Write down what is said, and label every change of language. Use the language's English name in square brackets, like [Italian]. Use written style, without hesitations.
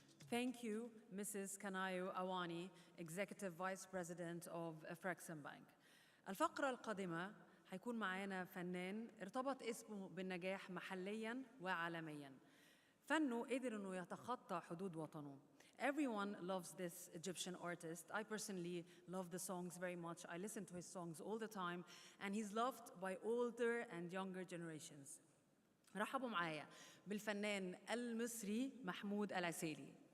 [English] Thank you, Mrs. Kanayo Awani, Executive Vice President of Afrexim Bank. [Arabic] الفقرة القادمة حيكون معانا فنان ارتبط اسمه بالنجاح محلياً وعالمياً. فنه قدر إنه يتخطى حدود وطنه. [English] Everyone loves this Egyptian artist. I personally love the songs very much. I listen to his songs all the time, and he's loved by older and younger generations. [Arabic] رحبوا معايا بالفنان المصري محمود العسيلي.